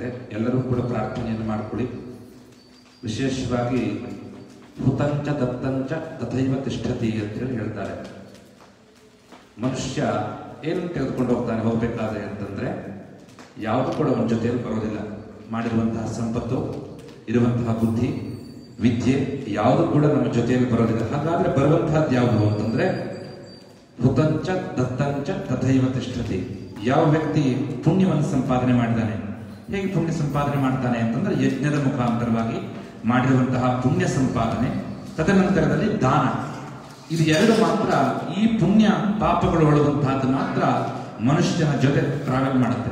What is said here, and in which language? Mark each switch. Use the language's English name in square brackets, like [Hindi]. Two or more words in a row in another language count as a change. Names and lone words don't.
[Kannada] ಎಲ್ಲರೂ ಕೂಡ ಪ್ರಾರ್ಥನೆಯನ್ನು ಮಾಡಿಕೊಳ್ಳಿ. ವಿಶೇಷವಾಗಿ [Sanskrit] ಹುತಂಚ ದತ್ತಂಚ ತಥೈವ ತಿಷ್ಠತಿ [Kannada] ಅಂತೇಳಿ ಹೇಳ್ತಾರೆ. ಮನುಷ್ಯ ಏನು ತೆಗೆದುಕೊಂಡು ಹೋಗ್ತಾನೆ ಹೋಗ್ಬೇಕಾದ್ರೆ ಅಂತಂದ್ರೆ ಯಾವುದು ಕೂಡ ಅವನ ಜೊತೆಯಲ್ಲಿ ಬರೋದಿಲ್ಲ. ಮಾಡಿರುವಂತಹ ಸಂಪತ್ತು, ಇರುವಂತಹ ಬುದ್ಧಿ, ವಿದ್ಯೆ ಯಾವುದು ಕೂಡ ನಮ್ಮ ಜೊತೆಯಲ್ಲಿ ಬರೋದಿಲ್ಲ. ಹಾಗಾದ್ರೆ ಬರುವಂತಹದ್ದು ಯಾವುದು ಅಂತಂದ್ರೆ [Sanskrit] ಹುತಂಚ ದತ್ತಂಚ ತಥೈವ ತಿಷ್ಠತಿ. [Kannada] ಯಾವ ವ್ಯಕ್ತಿ ಪುಣ್ಯವನ್ನು ಸಂಪಾದನೆ ಮಾಡಿದ್ದಾನೆ, ಹೇಗೆ ಪುಣ್ಯ ಸಂಪಾದನೆ ಮಾಡ್ತಾನೆ ಅಂತಂದ್ರೆ ಯಜ್ಞದ ಮುಖಾಂತರವಾಗಿ ಮಾಡಿರುವಂತಹ ಪುಣ್ಯ ಸಂಪಾದನೆ, ತದನಂತರದಲ್ಲಿ ದಾನ. ಇದು ಎರಡು ಮಾತ್ರ, ಈ ಪುಣ್ಯ ಪಾಪಗಳು ಒಳಗುವಂತಹದ್ದು ಮಾತ್ರ ಮನುಷ್ಯನ ಜೊತೆ ಟ್ರಾವೆಲ್ ಮಾಡುತ್ತೆ.